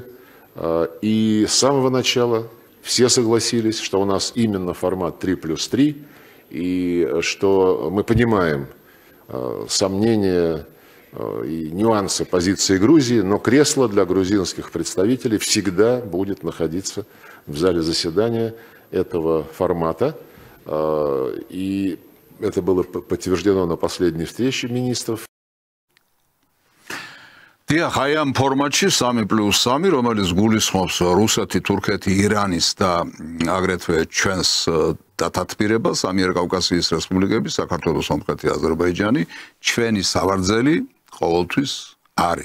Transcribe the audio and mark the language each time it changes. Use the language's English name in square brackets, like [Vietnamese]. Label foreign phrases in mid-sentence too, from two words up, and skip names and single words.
[Russian] И с самого начала все согласились, что у нас именно формат 3+3, и что мы понимаем сомнения и нюансы позиции Грузии, но кресло для грузинских представителей всегда будет находиться в зале заседания этого формата. И это было подтверждено на последней встрече министров. [Georgian] დიახ, აი ამ ფორმატში 3+3, რომელიც გულისხმობს რუსეთი, თურქეთი, ირანის და აგრეთვე ჩვენს დათათბირებას, ამიერკავკასიის რესპუბლიკები, საქართველო, სომხეთი, აზერბაიჯანი, ჩვენი სავარძელი ყოველთვის არის.